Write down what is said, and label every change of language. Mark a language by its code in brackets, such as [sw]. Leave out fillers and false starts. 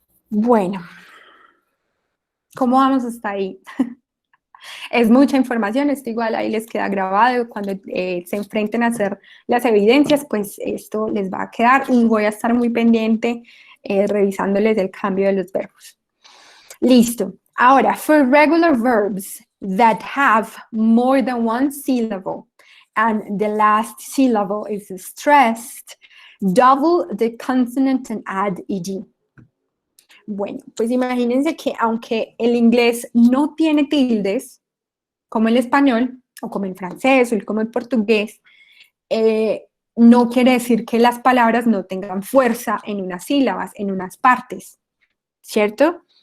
[es] Bueno, ¿cómo vamos hasta ahí? Es mucha información, esto igual ahí les queda grabado, cuando se enfrenten a hacer las evidencias, pues esto les va a quedar y voy a estar muy pendiente revisándoles el cambio de los verbos. Listo. [en] Ahora, for regular verbs that have more than one syllable and the last syllable is stressed, double the consonant and add ed. [es] Bueno, pues imagínense que aunque el inglés no tiene tildes, como el español, o como el francés, o como el portugués, no quiere decir que las palabras no tengan fuerza en unas sílabas, en unas partes, ¿cierto?